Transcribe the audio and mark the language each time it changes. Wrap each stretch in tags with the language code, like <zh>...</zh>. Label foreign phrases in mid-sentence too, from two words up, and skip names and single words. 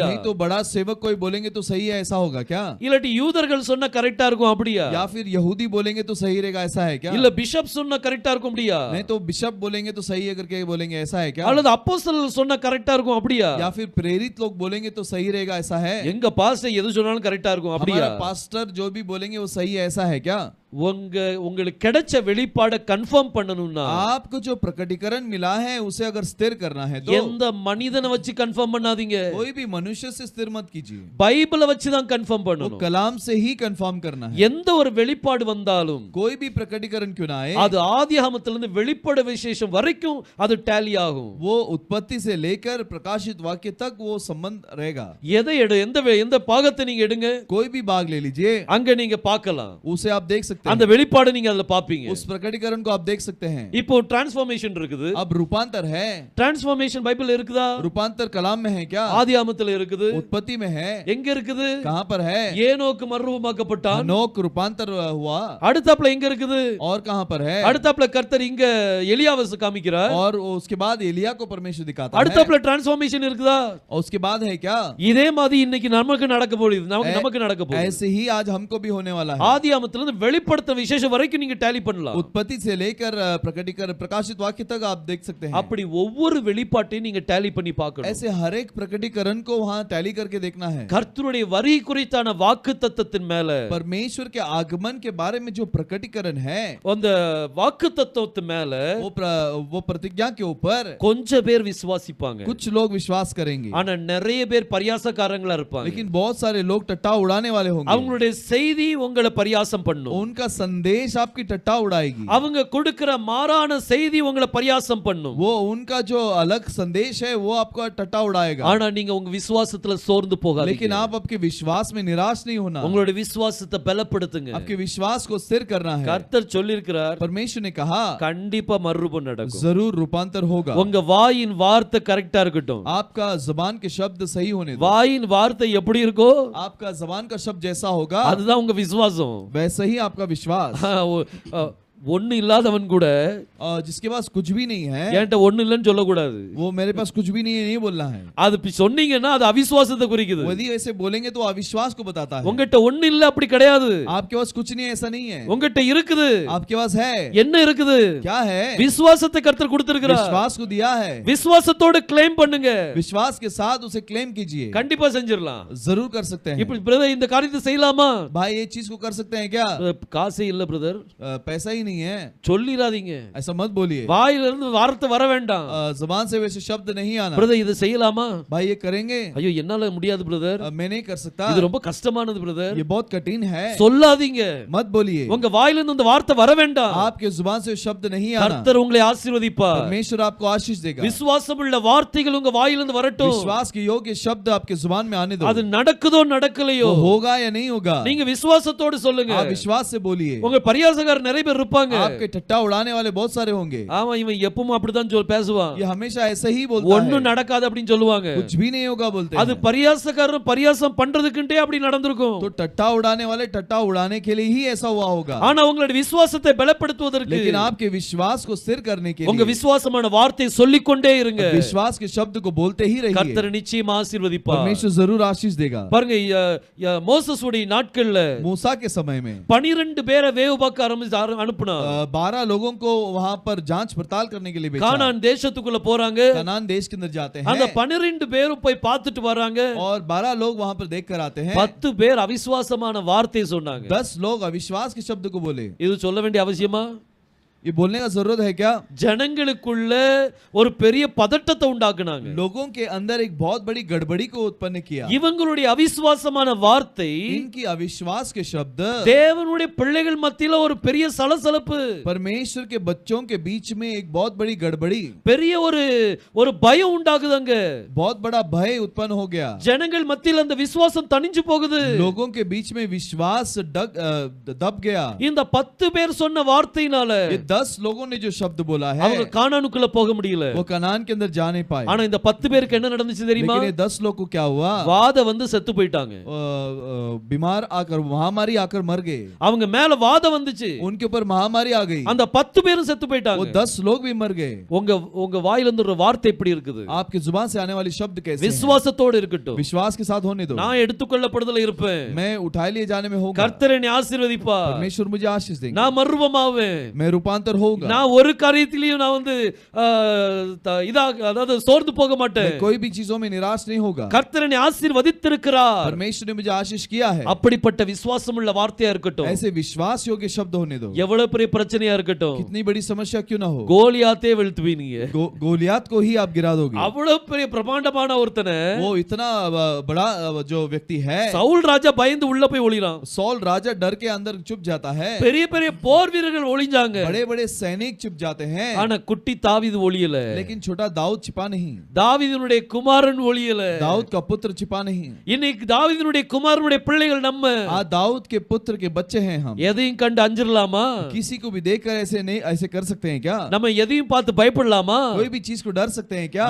<hi>नहीं तो बड़ा सेवक कोई बोलेंगे तो सही है, ऐसा होगा क्या?</hi> <ta>இல்லாட்டி யூதர்கள் சொன்னா கரெக்டா இருக்கும் அப்படியா?</ta> <hi>या फिर यहूदी बोलेंगे तो सही रहेगा, ऐसा है क्या?</hi> <ta>இல்ல பிஷப் சொன்னா கரெக்டா இருக்கும் அப்படியா?</ta> <hi>नहीं तो बिशप बोलेंगे तो सही है करके बोलेंगे, ऐसा है क्या?</hi> <ta>அல்லது அப்போஸ்தலர் சொன்னா கரெக்டா இருக்கும் அப்படியா?</ta> <hi>या फिर प्रेरित लोग बोलेंगे तो सही रहेगा, ऐसा है?</hi> <ta>எங்க பாஸ்டர் எது சொன்னாலும் கரெக்டா இருக்கும் அப்படியா?</ta> <hi>हमारा पास्टर जो भी बोलेंगे वो सही है, ऐसा है क्या?</hi> <ta>உங்களுக்கு கிடைச்ச வெளிப்பாடை கன்ஃபார்ம் பண்ணனும்னா,</ta> <hi>आपको जो प्रकटीकरण मिला है उसे अगर स्थिर करना है तो</hi> <ta>எந்த மனிதனை வச்சு கன்ஃபார்ம் பண்ணாதீங்க,</ta> <hi>कोई भी मनुष्य से स्थिर मत कीजिए,</hi> <ta>பைபிளை வச்சு தான் கன்ஃபார்ம்</ta> <hi>वो</hi> <ta>பண்ணணும்.</ta> <hi>कलाम से ही कंफर्म करना है।</hi> <ta>எந்த ஒரு வெளிப்பாடு வந்தாலும்</ta> <hi>कोई भी प्रकटीकरण क्यों ना आए,</hi> <ta>அது ஆதியாகமத்திலிருந்து வெளிப்பட விசேஷம் வரைக்கும் அது டேலி ஆகும்.</ta> <hi>वो उत्पत्ति से लेकर प्रकाशित वाक्य तक वो संबंध रहेगा।</hi> <ta>எதை எந்த பாகத்தை நீங்க எடுங்க,</ta> <hi>कोई भी भाग ले लीजिए,</hi> <ta>அங்க நீங்க பார்க்கலாம்.</ta> <hi>उसे आप देख सकते सकते</hi> <ta>அந்த</ta> <hi>हैं,</hi> <ta>வெளிப்பாடு நீங்க அதுல பாப்பீங்க.</ta> <hi>उस प्रकटीकरण को आप देख सकते हैं।</hi> <ta>இப்போ டிரான்ஸ்ஃபர்மேஷன் இருக்குது.</ta> <hi>अब रूपांतर है,</hi> <ta>டிரான்ஸ்ஃபர்மேஷன் பைபிள்ல இருக்குதா?</ta> <hi>रूपांतर कलाम में है क्या?</hi> <ta>ஆதியாகமத்துல இருக்குது.</ta> <hi>उत्पत्ति में है।</hi> <ta>எங்க இருக்குது?</ta> <hi>कहाँ पर है?</hi> <ta>ஏனோக்கு மறுரூபமாக்கப்பட்டான்.</ta> <hi>हनोक रूपांतर हुआ।</hi> <ta>அடுத்தாப்புல எங்க இருக்குது?</ta> <hi>और कहाँ पर है?</hi> <ta>அடுத்தாப்புல கர்த்தர் இங்க எலியாவை காமிக்கிறார்.</ta> <hi>और उसके बाद एलिया को परमेश्वर दिखाता है।</hi> <ta>அடுத்தாப்புல டிரான்ஸ்ஃபர்மேஷன் இருக்குதா?</ta> <hi>और उसके बाद है क्या?</hi> <ta>இதே மாதிரி இன்னைக்கு நமக்கு நடக்க போகுது. நமக்கு நடக்க போகுது.</ta> <hi>ऐसे ही आज हमको भी होने वाला है।</hi> <ta>ஆதியாகமத்துல இருந்து வெளிப்படுத்த விசேஷம் வரைக்கும் நீங்க டேலி பண்ணலாம்.</ta> <hi>उत्पत्ति से लेकर प्रकटीकरण प्रकाशित वाक्य तक आप देख सकते हैं।</hi> <ta>அப்படி ஒவ்வொரு வெளிப்பாட்டையும் நீங்க டேலி பண்ணி பார்க்கணும்.</ta> <hi>ऐसे हर एक प्रकटीकरण को वहां टैली करके देखना है।</hi> <ta>கர்த்தருடைய வரி குறித்தான வாக்குத்தத்தத்தின் மேல,</ta> <hi>परमेश्वर के आगमन के बारे में जो प्रकटीकरण है,</hi> <ta>அந்த வாக்குத்தத்தத்தின் மேல</ta> <hi>वो प्रतिज्ञा के ऊपर</hi> <ta>கொஞ்சம் பேர் விசுவாசிப்பாங்க.</ta> <hi>कुछ लोग विश्वास करेंगे,</hi> <ta>ஆனா நிறைய பேர் பரியாசக்காரங்களா இருப்பாங்க.</ta> <hi>लेकिन बहुत सारे लोग टट्टा उड़ाने वाले होंगे।</hi> <ta>அவங்களுடைய செய்தி உங்களை பரியாசம் பண்ணும்.</ta> <hi>उनका संदेश आपकी टट्टा उड़ाएगी।</hi> <ta>அவங்க கொடுக்கிற மாறான செய்தி உங்களை பரியாசம் பண்ணும்.</ta> <hi>वो उनका जो अलग संदेश है वो आपका टट्टा उड़ाएगा।</hi> <ta>ஆனா நீங்க உங்க விசுவாசத்துல சோர்ந்து போகாதீங்க.</ta> <hi>लेकिन आप आपके विश्वास में निराश नहीं होना,</hi> <ta>உங்களுடைய விசுவாசத்தை பலப்படுத்துங்க.</ta> <hi>आपके विश्वास को स्थिर करना है।</hi> <ta>கர்த்தர் சொல்லியிருக்கிறார்,</ta> <hi>परमेश्वर ने कहा</hi> <ta>கண்டிப்பா மறுரூபம் நடக்கும்.</ta> <hi>जरूर रूपांतर होगा।</hi> <ta>உங்க வாயின் வார்த்தை கரெக்டா இருக்கட்டும்.</ta> <hi>आपका जबान के शब्द सही होने दो।</hi> <ta>வாயின் வார்த்தை எப்படி இருக்கோ</ta> <hi>आपका जबान का शब्द जैसा होगा</hi> <ta>அதுதான் உங்க விசுவாசம்.</ta> <hi>वैसा ही आपका विश्वास।</hi> <ta>ஒண்ணு இல்லாதவன் கூட</ta> <hi>जिसके पास कुछ भी नहीं है,</hi> <ta>என்கிட்ட ஒண்ணு இல்லைன்னு சொல்லக்கூடாது.</ta> <hi>वो मेरे पास कुछ भी नहीं है नहीं बोलना है।</hi> <ta>அது சொன்னீங்கன்னா அது அவிசுவாசத்தை குறிக்குது.</ta> <hi>यदि ऐसे बोलेंगे तो अविश्वास को बताता है।</hi> <ta>உங்ககிட்ட ஒண்ணு இல்ல அப்படி கிடையாது.</ta> <hi>आपके पास कुछ नहीं है ऐसा नहीं है,</hi> <ta>உங்ககிட்ட இருக்குது.</ta> <hi>आपके पास है।</hi> <ta>என்ன இருக்குது?</ta> <hi>क्या है?</hi> <ta>விசுவாசத்தை கர்த்தர் கொடுத்திருக்கிறார்.</ta> <hi>विश्वास को दिया है।</hi> <ta>விசுவாசத்தோட கிளைம் பண்ணுங்க.</ta> <hi>विश्वास के साथ उसे क्लेम कीजिए।</hi> <ta>கண்டிப்பா செஞ்சிரலாம்.</ta> <hi>जरूर कर सकते हैं।</hi> <ta>இப்படி பிரதர் இந்த காரியத்தை செய்யலாமா?</ta> <hi>भाई ये चीज को कर सकते हैं क्या?</hi> <ta>காசே இல்ல பிரதர்.</ta> <hi>पैसा ही नहीं है</hi> <ta>சொல்லிராதீங்க.</ta> <hi>ऐसा मत बोलिए।</hi> <ta>வாயில இருந்து வார்த்தை வர வேண்டாம்.</ta> <hi>जुबान से वैसे शब्द नहीं आना।</hi> <ta>பிரதர் இத செய்யலாமா?</ta> <hi>भाई ये करेंगे?</hi> <ta>ஐயோ என்னால முடியாது பிரதர்.</ta> <hi>मैं नहीं कर सकता,</hi> <ta>இது ரொம்ப கஷ்டமானது பிரதர்.</ta> <hi>ये बहुत कठिन है।</hi> <ta>சொல்லாதீங்க.</ta> <hi>मत बोलिए।</hi> <ta>உங்க வாயில இருந்து அந்த வார்த்தை வர வேண்டாம்.</ta> <hi>आपके जुबान से शब्द नहीं आना।</hi> <ta>கர்த்தர் உங்களை ஆசீர்வதிப்பார்.</ta> <hi>परमेश्वर आपको आशीष देगा।</hi> <ta>விசுவாசமுள்ள வார்த்தைகள் உங்க வாயில இருந்து வரட்டும்.</ta> <hi>विश्वास के योग्य शब्द आपके जुबान में आने दो।</hi> <ta>அது நடக்குதோ நடக்கலையோ</ta> <hi>वो होगा या नहीं होगा,</hi> <ta>நீங்க விசுவாசத்தோடு சொல்லுங்க.</ta> <hi>आप विश्वास से बोलिए।</hi> <ta>உங்க பரியாசக்காரர் நிறைய பேர் இருப்பாங்க.</ta> <hi>आपके टट्टा उड़ाने वाले बहुत सारे होंगे।</hi> <ta>ஆமா இவன் எப்பவும் அப்படிதான் பேசுவான்.</ta> <hi>ये हमेशा ऐसा ही बोलता</hi> <ta>ஒண்ணும்</ta> <hi>है,</hi> <ta>நடக்காது அப்படினு சொல்லுவாங்க.</ta> <hi>कुछ भी नहीं होगा बोलते</hi> <ta>அது</ta> <hi>हैं।</hi> <ta>பரியாசக்காரர் பரியாசம் பண்றதுக்குண்டே அப்படி நடந்துருக்கும்.</ta> <hi>तो टट्टा उड़ाने वाले टट्टा उड़ाने के लिए ही ऐसा हुआ होगा।</hi> <ta>ஆனா உங்களுடைய விசுவாசத்தை பலப்படுத்துவதற்கு,</ta> <hi>लेकिन आपके विश्वास को स्थिर करने के</hi> <ta>உங்க</ta> <hi>लिए</hi> <ta>விசுவாசமான வார்த்தையை சொல்லிக்கொண்டே இருங்க.</ta> <hi>विश्वास के शब्द को बोलते ही रहिए।</hi> <ta>கர்த்தர் நிச்சயமா ஆசீர்வதிப்பார்.</ta> <hi>परमेश्वर जरूर आशीष देगा।</hi> <ta>பாருங்க மோசேசுடைய நாட்கள்ல</ta> <hi>मूसा के समय में</hi> <ta>12 பேரை வேவு பார்க்க அனுப்புனா.</ta> <hi>12 लोगों को वहां पर जांच पड़ताल करने के लिए भेजा।</hi> <ta>கானான் தேசத்துக்குள்ள போறாங்க.</ta> <hi>कनान देश के अंदर जाते</hi> <ta>அந்த</ta> <hi>हैं</hi> <ta>12 பேரும் போய் பார்த்துட்டு வராங்க.</ta> <hi>और 12 लोग वहां पर देख कर आते हैं।</hi> <ta>10 பேர் அவிசுவாசமான வார்த்தை சொன்னாங்க.</ta> <hi>10 लोग अविश्वास के शब्द को बोले।</hi> <ta>இது சொல்ல வேண்டிய அவசியமா?</ta> <hi>ये बोलने का जरूरत है क्या?</hi> <ta>ஜனங்களுக்குள்ள ஒரு பெரிய பதட்டத்தை உண்டாக்குனாங்க.</ta> <hi>लोगों के अंदर एक बहुत बड़ी गड़बड़ी को उत्पन्न किया।</hi> <ta>இவங்களுடைய அவிசுவாசமான வார்த்தை</ta> <hi>इनकी अविश्वास के शब्द</hi> <ta>தேவனுடைய பிள்ளைகள் மத்தியில ஒரு பெரிய சலசலப்பு,</ta> <hi>परमेश्वर के बच्चों के बीच में एक बहुत बड़ी गड़बड़ी,</hi> <ta>பெரிய ஒரு பயம் உண்டாகுதுங்க.</ta> <hi>बहुत बड़ा भय उत्पन्न हो गया।</hi> <ta>ஜனங்கள் மத்தியில அந்த விசுவாசம் தணிஞ்சு போகுது.</ta> <hi>लोगों के बीच में विश्वास दब गया।</hi> <ta>இந்த 10 பேர் சொன்ன வார்த்தையினால</ta> <hi>10 लोगों ने जो शब्द बोला है</hi> <ta>அவங்க கானானுக்குள்ள போக முடியல.</ta> <hi>वो कनान के अंदर जा नहीं पाए।</hi> <ta>ஆனா இந்த 10 பேருக்கு என்ன நடந்துச்சு தெரியுமா?</ta> <hi>लेकिन ये 10 लोग को क्या हुआ?</hi> <ta>வாத வந்து செத்து போயிட்டாங்க.</ta> <hi>बीमार आकर महामारी आकर मर गए।</hi> <ta>அவங்க மேல வாத வந்துச்சு.</ta> <hi>उनके ऊपर महामारी आ गई।</hi> <ta>அந்த 10 பேரும் செத்து</ta> <hi>वो</hi> <ta>போயிட்டாங்க.</ta> <hi>10 लोग भी मर गए।</hi> <ta>உங்க வாயில இருந்து ஒரு வார்த்தை எப்படி இருக்குது?</ta> <hi>आपकी जुबान से आने वाली शब्द कैसे हैं?</hi> <ta>விசுவாசத்தோட இருக்கட்டும்.</ta> <hi>विश्वास के साथ होने दो।</hi> <ta>நான் எடுத்துக்கொள்ளப்படுதல இருப்பேன்.</ta> <hi>मैं उठाए लिए जाने में होगा।</hi> <ta>கர்த்தர் என்னை ஆசீர்வதிப்பார்.</ta> <hi>परमेश्वर मुझे आशीष देंगे।</hi> <ta>நான் மறுரூபமாவேன்.</ta> <hi>मैं रूपांतर होगा।</hi> <ta>நான் ஒரு காரியத்திலயும் நான் வந்து அதாவது சோர்ந்து போக மாட்டேன்.</ta> <hi>मैं कोई भी चीजों में निराश नहीं होगा।</hi> <ta>கர்த்தர் என்னை ஆசீர்வதித்திருக்கிறார்.</ta> <hi>परमेश्वर ने मुझे आशीष किया है।</hi> <ta>அப்படிப்பட்ட விசுவாசமுள்ள வார்த்தையா இருக்கட்டும்.</ta> <hi>ऐसे विश्वास योग्य शब्द होने दो।</hi> <ta>எவ்வளவு பெரிய பிரச்சனையா இருக்கட்டும்.</ta> <hi>कितनी बड़ी समस्या क्यों ना हो,</hi> <ta>கோலியாத்தே வீழ்த்துவீங்க.</ta> <hi>गोलियात को ही आप गिरा दोगे।</hi> <ta>அவ்வளவு பெரிய பிரமாண்டமான ஒருத்தனை</ta> <hi>वो इतना बड़ा जो व्यक्ति है,</hi> <ta>சவுல் ராஜா பயந்து உள்ள போய் ஒளிறான்.</ta> <hi>सौल राजा डर के अंदर चुप जाता है।</hi> <ta>பெரிய பெரிய போர் வீரர்கள் ஒளிஞ்சாங்க.</ta> <hi>बड़े बड़े सैनिक छिप जाते हैं,</hi> <ta>ஆனா குட்டி தாவீது ஒளியல.</ta> <hi>लेकिन छोटा दाऊद छिपा नहीं,</hi> <ta>தாவீதினுடைய குமாரன் ஒளியல.</ta> <hi>दाऊद का पुत्र छिपा नहीं।</hi> <ta>இன்னைக்கு தாவீதினுடைய குமாரனுடைய பிள்ளைகள் நம்ம</ta> <hi>आज दाऊद के पुत्र के बच्चे हैं हम।</hi> <ta>எதையும் கண்டு அஞ்சிரலாமா?</ta> <hi>किसी को भी देखकर ऐसे नहीं ऐसे कर सकते हैं क्या?</hi> <ta>நம்ம எதையும் பார்த்து பயப்படலாமா?</ta> <hi>कोई भी चीज को डर सकते हैं क्या?</hi>